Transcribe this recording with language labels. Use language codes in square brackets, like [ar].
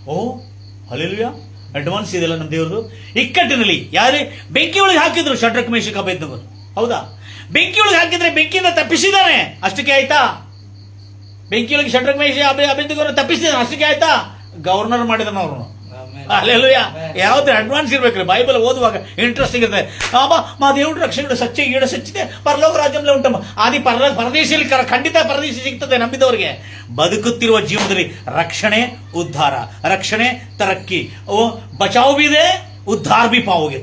[kn] ಓ hallelujah. Advance ಇದೆಲ್ಲ ನಮ್ಮ ದೇವ್ರದು. ಇಕ್ಕಟ್ಟಿನಲ್ಲಿ ಯಾರೇ ಬೆಂಕಿ ಒಳಗೆ ಹಾಕಿದ್ರು ಶಡ್ರಕ್ ಮೇಷಕ್ ಅಬೇದ್ನೆಗೋರು, ಹೌದಾ? ಬೆಂಕಿ ಒಳಗೆ ಹಾಕಿದ್ರೆ ಬೆಂಕಿಯಿಂದ ತಪ್ಪಿಸಿದಾನೆ, ಅಷ್ಟಕ್ಕೆ ಆಯ್ತಾ? ಬೆಂಕಿ ಒಳಗೆ ಶಡ್ರಕ್ ಮೇಷ ಅಬೇದ್ನೆಗೋರು ತಪ್ಪಿಸಿದಾನೆ, ಅಷ್ಟಕ್ಕೆ ಆಯ್ತಾ? ಗವರ್ನರ್ ಮಾಡಿದಾನ ಅವ್ರನ್ನು. ಅಲ್ಲೆಲ್ಲೂಯ. ಯಾವ್ದು ಅಡ್ವಾನ್ಸ್ ಇರ್ಬೇಕ್ರಿ, ಬೈಬಲ್ ಓದುವಾಗ ಇಂಟ್ರೆಸ್ಟಿಂಗ್ ಇರ್ತದೆ. [te] మా దేవుడు రక్షకుడు సత్య ఈడ సచ్చితే పరలోక రాజ్యంలో ఉంటాం. [kn] అది ಪರದೇಶದಲ್ಲಿ ಖಂಡಿತ ಪರದೇಶ ಸಿಗ್ತದೆ ನಂಬಿದವರಿಗೆ. ಬದುಕುತ್ತಿರುವ ಜೀವನದಲ್ಲಿ ರಕ್ಷಣೆ, ಉದ್ಧಾರ, ರಕ್ಷಣೆ, ತರಕ್ಕಿ, ಬಚಾವ್ ಬಿ ಇದೆ, [hi] ಉದ್ಧಾರ ಬಿ ಪಾವೋಗೆ.